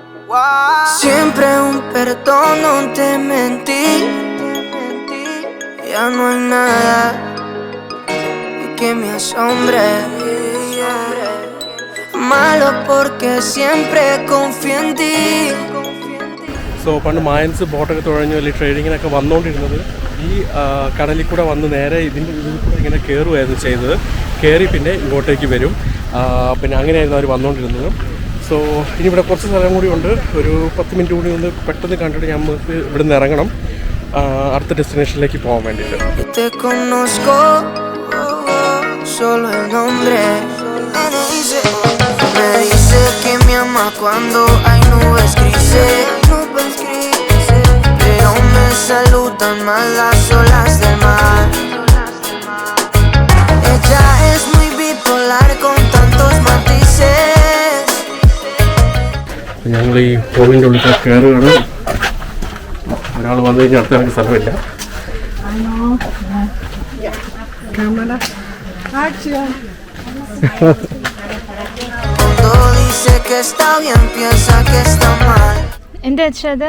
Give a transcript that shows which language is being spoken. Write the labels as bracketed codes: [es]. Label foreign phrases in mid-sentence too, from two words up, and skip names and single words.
[es] Siempre un perdón, no te mentí. Ya no hay nada que me asombre. Malo porque siempre confío en ti. [ml] സോ പണ്ട് മായൻസ് ബോട്ടൊക്കെ തുഴഞ്ഞു വലിയ ട്രേഡിങ്ങിനൊക്കെ വന്നുകൊണ്ടിരുന്നത് ഈ കടലിൽ കൂടെ വന്ന് നേരെ ഇതിൽ കൂടെ ഇങ്ങനെ കയറുമായിരുന്നു ചെയ്തത്. കയറി പിന്നെ ഇങ്ങോട്ടേക്ക് വരും. പിന്നെ അങ്ങനെയായിരുന്നു അവർ വന്നുകൊണ്ടിരുന്നത്. സോ ഇനി ഇവിടെ കുറച്ച് സ്ഥലം കൂടി ഉണ്ട്. ഒരു 10 മിനിറ്റ് കൂടി ഒന്ന് പെട്ടെന്ന് കണ്ടിട്ട് നമുക്ക് ഇവിടെ നിന്ന് ഇറങ്ങണം അടുത്ത ഡെസ്റ്റിനേഷനിലേക്ക് പോകാൻ വേണ്ടിയിട്ട്. [es] Me dice que me ama cuando hay nubes grises, pero me saludan más las olas del mar. Ella es muy bipolar con tantos matices. [ml] ഞങ്ങൾ ഈ ഫോണിൻ്റെ ഉള്ളിൽ കയറുകയാണ്. ഒരാൾ വന്നു കഴിഞ്ഞാൽ അടുത്ത ഞങ്ങൾക്ക് സ്ഥലമില്ല. എന്താ വെച്ചത്?